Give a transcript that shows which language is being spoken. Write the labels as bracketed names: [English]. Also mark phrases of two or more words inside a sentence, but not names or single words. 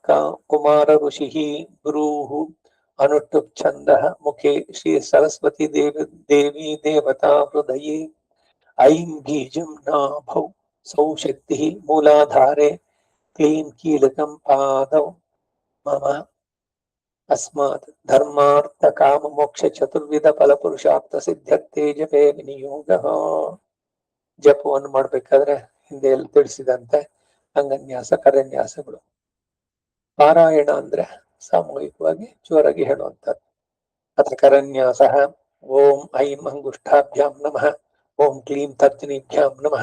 [Sanskrit] కుమార ఋషిః గురుః అనుట్టుప్ ఛందః ముఖే శ్రీ సరస్వతి దేవి దేవతా హృదయే ఐం బీజం నాభౌ సౌ శక్తిః మూలాధారే క్లీం కీలకం పాదౌ మమ అస్మాత్ ధర్మార్థ కామ మోక్ష చతుర్విధ ಫಲ ಪುರುಷಾರ್ಥ ಸಿದ್ಧತೆ ಜಪೇ ವಿನಿಯೋಗಃ [Kannada] ಜಪವನ್ನು ಮಾಡಬೇಕಾದ್ರೆ ಹಿಂದೆ ಎಲ್ಲ ತಿಳಿಸಿದಂತೆ ಅಂಗನ್ಯಾಸ ಕರನ್ಯಾಸಗಳು ಪಾರಾಯಣ ಅಂದ್ರೆ ಸಾಮೂಹಿಕವಾಗಿ ಜೋರಾಗಿ ಹೇಳುವಂಥದ್ದು [Sanskrit] ಅತ್ರ ಕರನ್ಯಾಸಃ ಓಂ ಐಂ ಅಂಗುಷ್ಠಾಭ್ಯಾಂ ನಮಃ ಓಂ ಕ್ಲೀಂ ತರ್ಜನೀಭ್ಯಾಂ ನಮಃ